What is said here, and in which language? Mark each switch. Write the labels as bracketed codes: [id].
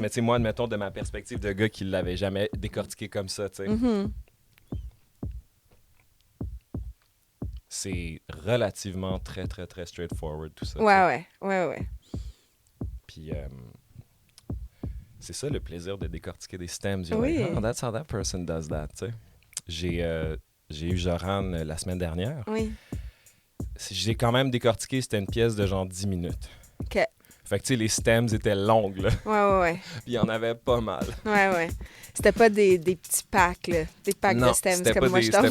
[fr] Mais tu sais, moi, admettons, de ma perspective de gars qui ne l'avait jamais décortiqué comme ça, tu sais. C'est relativement très, très, très straightforward, tout ça. Ouais. Puis, c'est ça le plaisir de décortiquer des stems. [en] Like, that's how that person does that, [fr] tu sais. J'ai eu Joran la semaine dernière. Oui. J'ai quand même décortiqué, c'était une pièce de genre 10 minutes. OK. Fait que, tu sais, les stems étaient longues, là. Ouais. Puis il y en avait pas mal. Ouais. C'était pas des petits packs, là. Des packs de stems comme moi, je t'envoie.